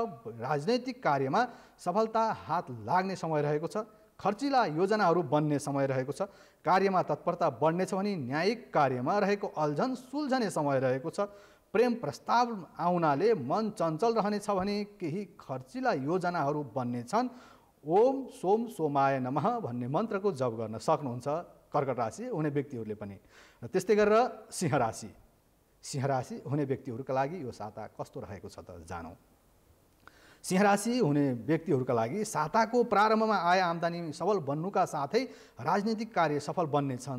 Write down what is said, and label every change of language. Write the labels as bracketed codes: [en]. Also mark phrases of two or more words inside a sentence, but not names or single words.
[ne] राजनैतिक कार्यमा सफलता हात लाग्ने समय रहेको छ। खर्चिला योजनाहरू बन्ने समय रहेको छ। कार्यमा तत्परता बढ्नेछ भने न्यायिक कार्यमा रहेको अल्झन सुल्झने समय रहेको छ। प्रेम प्रस्ताव आउनाले मन चञ्चल रहनेछ भने केही खर्चिला योजनाहरू बन्नेछन्। [sa] ओम सोम सोमाय नमः [ne] भन्ने मन्त्रको जप गर्न सक्नुहुन्छ कर्कट राशि हुने व्यक्तिहरूले पनि। र त्यस्तै गरेर सिंह राशि। सिंह राशि हुने व्यक्तिहरूका लागि यो साता कस्तो रहेको छ त जानौँ। सिंह राशि हुने व्यक्तिहरूका लागि साताको प्रारम्भमा आय आम्दानी सबल बन्नुका साथै राजनीतिक कार्य सफल बन्नेछन्।